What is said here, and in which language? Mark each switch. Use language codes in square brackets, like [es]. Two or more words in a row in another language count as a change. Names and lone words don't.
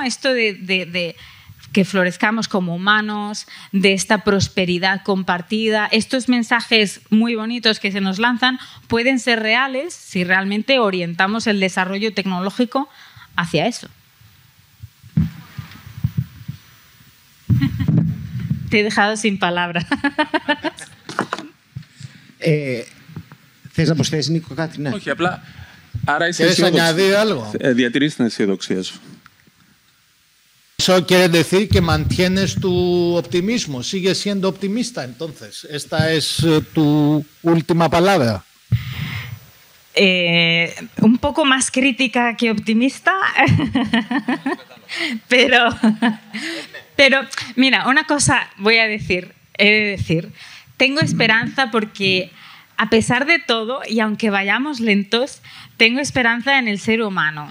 [es] Esto de que florezcamos como humanos, de esta prosperidad compartida. Estos mensajes muy bonitos que se nos lanzan pueden ser reales si realmente orientamos el desarrollo tecnológico hacia eso. Te he dejado sin palabra. [el] Θες να προσθέσεις, Νίκο, κάτι? Ναι. Όχι, απλά. Άρα είσαι [es] ¿Quieres añadir algo? [el] Διατηρείς την αισιοδοξία σου. [es] Eso quiere decir que mantienes tu optimismo, sigues siendo optimista, entonces. Esta es tu última palabra. Un poco más crítica que optimista, pero mira, una cosa voy a decir, he de decir, tengo esperanza porque a pesar de todo, y aunque vayamos lentos, tengo esperanza en el ser humano.